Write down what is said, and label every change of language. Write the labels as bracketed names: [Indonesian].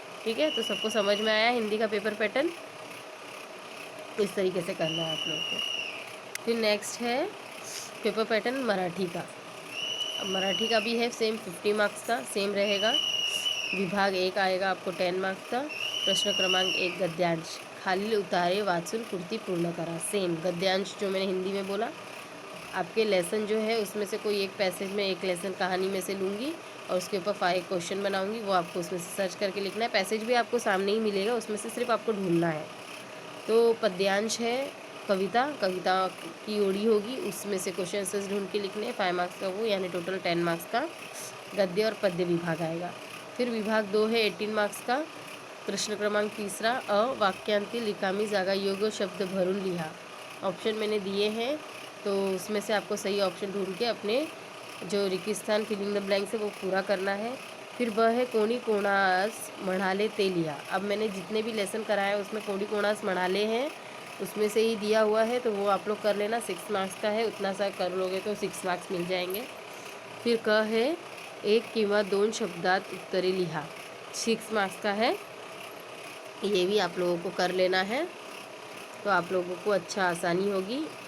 [Hindi] ठीक है, तो सबको समझ में आया हिंदी का पेपर पैटर्न, इस तरीके से करना है आप लोगों को। फिर नेक्स्ट है पेपर पैटर्न मराठी का। अब मराठी का भी है सेम 50 मार्क्स का, सेम रहेगा। विभाग 1 आएगा आपको 10 मार्क्स का। [Marathi] प्रश्न क्रमांक 1 गद्यांश, खालील उतारे वाचून कृती पूर्ण करा। [Hindi] सेम गद्यांश जो मैंने हिंदी में बोला, आपके लेसन जो है उसमें से कोई एक पैसेज में, एक लेसन कहानी में से लूँगी, और उसके ऊपर 5 क्वेश्चन बनाऊंगी, वो आपको उसमें से सर्च करके लिखना है। पैसेज भी आपको सामने ही मिलेगा, उसमें से सिर्फ आपको ढूंढना है। तो पद्यांश है कविता, कविता की ओड़ी होगी, उसमें से क्वेश्चन आंसर्स ढूंढ के लिखने हैं। 5 मार्क्स का वो, यानी टोटल 10 मार्क्स का गद्य और पद्य विभाग आएगा। फिर विभाग 2 है 18 मार्क्स का। [Marathi] प्रश्न क्रमांक 3 वाक्यांती रिकामी जागा योग्य शब्द भरून लिहा। [Hindi] ऑप्शन मैंने दिए हैं, तो उसमें से आपको सही ऑप्शन ढूंढ के अपने जो रिक्त स्थान [English] filling the blanks [Hindi] है वो पूरा करना है। फिर वह है [Marathi] कोणी कोणास म्हणाले ते लिहा। [Hindi] अब मैंने जितने भी लेसन कराया है उसमें [Marathi] कोणी कोणास म्हणाले [Hindi] हैं, उसमें से ही दिया हुआ है, तो वो आप लोग कर लेना। 6 मार्क्स का है, उतना सा कर लोगे तो 6 मार्क्स मिल जाएंगे। फिर क है [Marathi] 1 किंवा 2 शब्दात उत्तरे लिहा, [Hindi] 6 मार्क्स का है, ये भी आप लोगों को कर लेना है, तो आप लोगों को अच्छा आसानी होगी।